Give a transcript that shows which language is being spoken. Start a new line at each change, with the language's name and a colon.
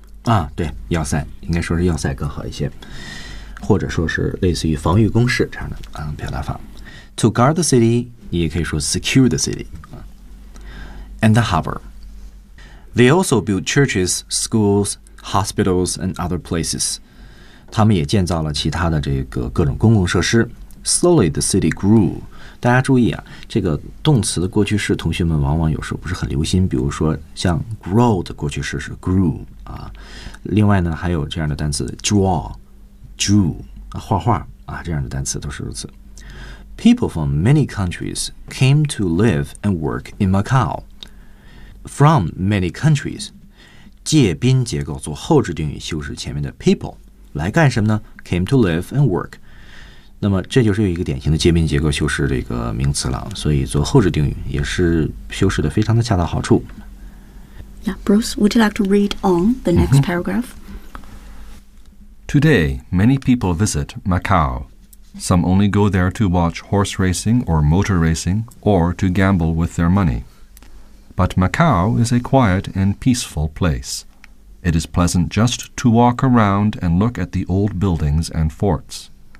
Chinese: 啊，对，要塞应该说是要塞更好一些，或者说是类似于防御工事这样的表达法。
English: To guard the city
Chinese: 你也可以说
English: secure the city. And the harbor. They also built churches, schools, hospitals, and other places.
Chinese: 他们也建造了其他的这个各种公共设施。
English: Slowly, the city grew.
Chinese: 大家注意啊，这个动词的过去式，同学们往往有时候不是很留心。比如说，像 grow 的过去式是 grew 啊。另外呢，还有这样的单词 draw, drew 啊，画画啊，这样的单词都是如此。
English: People from many countries came to live and work in Macau. From many countries,
Chinese: 介宾结构做后置定语修饰前面的 people 来干什么呢 ？
English: Came to live and work.
Chinese: 那么这就是一个典型的介宾结构修饰的一个名词了，所以做后置定语也是修饰的非常的恰到好处。
English: Yeah, Bruce, would you like to read on the next、mm-hmm. paragraph? Today, many people visit Macau. Some only go there to watch horse racing or motor racing or to gamble with their money. But Macau is a quiet and peaceful place. It is pleasant just to walk around and look at the old buildings and forts.